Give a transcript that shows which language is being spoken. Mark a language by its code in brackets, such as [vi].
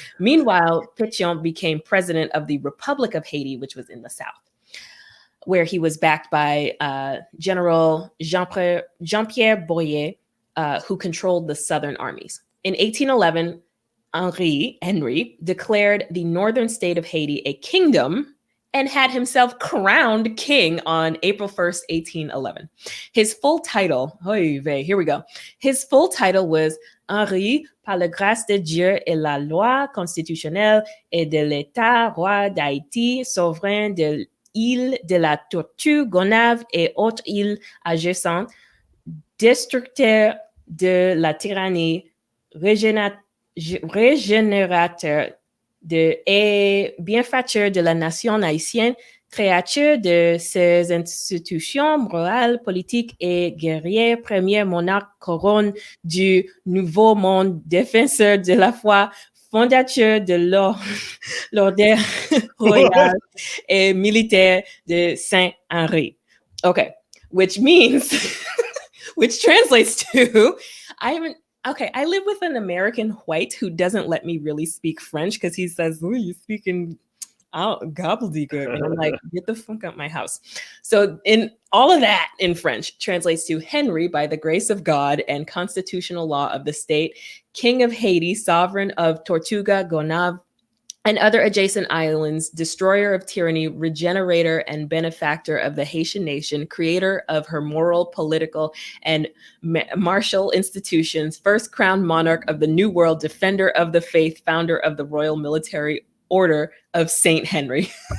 [en] Meanwhile, Pétion became president of the Republic of Haiti, which was in the south, where he was backed by General Jean-Pierre Boyer, who controlled the southern armies. In 1811, Henry declared the northern state of Haiti a kingdom and had himself crowned king on April 1st, 1811. His full title, here we go. His full title was [fr] Henri, par la grâce de Dieu et la loi constitutionnelle et de l'État roi d'Haïti, souverain de îles de la Tortue, Gonave et autres îles adjacentes, destructeur de la tyrannie, régénérateur et bienfaiteur de la nation haïtienne, créateur de ses institutions morales, politiques et guerrier, premier monarque couronne du Nouveau Monde, défenseur de la foi, fondateur de l'ordre royal et militaire de Saint-Henri. [en] Okay, which means, which translates to, I live with an American white who doesn't let me really speak French because he says, oh, you're speaking gobbledygook. And I'm like, get the fuck out my house. So in all of that in French translates to Henry, by the grace of God and constitutional law of the state, King of Haiti, sovereign of Tortuga, Gonave, and other adjacent islands, destroyer of tyranny, regenerator and benefactor of the Haitian nation, creator of her moral, political, and martial institutions, first crowned monarch of the New World, defender of the faith, founder of the Royal Military Order of Saint Henry.